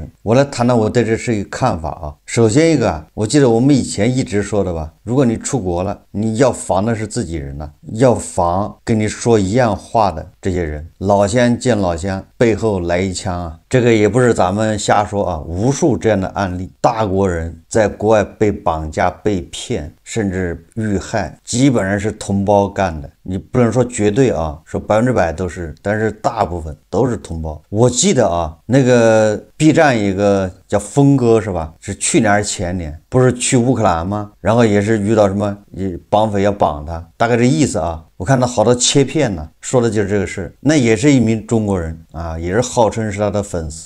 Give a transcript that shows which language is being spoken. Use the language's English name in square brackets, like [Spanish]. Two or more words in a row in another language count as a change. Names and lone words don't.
[Chinese] 我來談談我對這事一個看法啊。首先一個啊，我記得我們以前一直說的吧，如果你出國了，你要防的是自己人呢，要防跟你說一樣話的這些人，老鄉見老鄉，背後來一槍啊。這個也不是咱們瞎說啊，無數這樣的案例，大國人在國外被綁架、被騙，甚至遇害，基本上是同胞幹的。你不能說絕對啊，說100% 都是，但是大部分都是同胞。我记得啊，那个 B 站一個叫峰哥是吧？是去年還是前年？不是去烏克蘭嗎？然後也是遇到什麼綁匪要綁他，大概這意思啊。我看到好多切片呢，說的就是這個事。那也是一名中國人啊，也是號稱是他的粉絲。